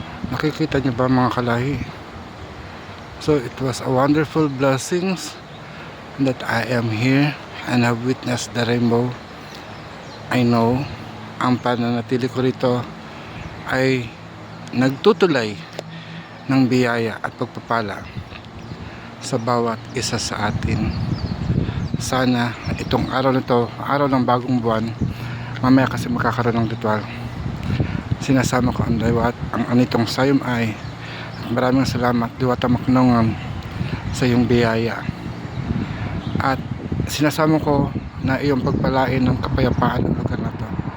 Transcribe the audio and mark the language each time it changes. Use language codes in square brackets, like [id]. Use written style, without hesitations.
[tl] Nakikita nyo ba mga kalay? [en] So it was a wonderful blessings that I am here and have witnessed the rainbow. I know [tl] ang pananatili ko rito ay nagtutulay ng biyaya at pagpapala sa bawat isa sa atin. Sana itong araw na to, araw ng bagong buwan, mamaya kasi makakaroon ng ritual, sinasama ko ang diwat, ang anitong sayom ay, at maraming salamat diwata maknongan sa iyong biyaya, at sinasama ko na iyong pagpalain ng kapayapaan ng lugar na to.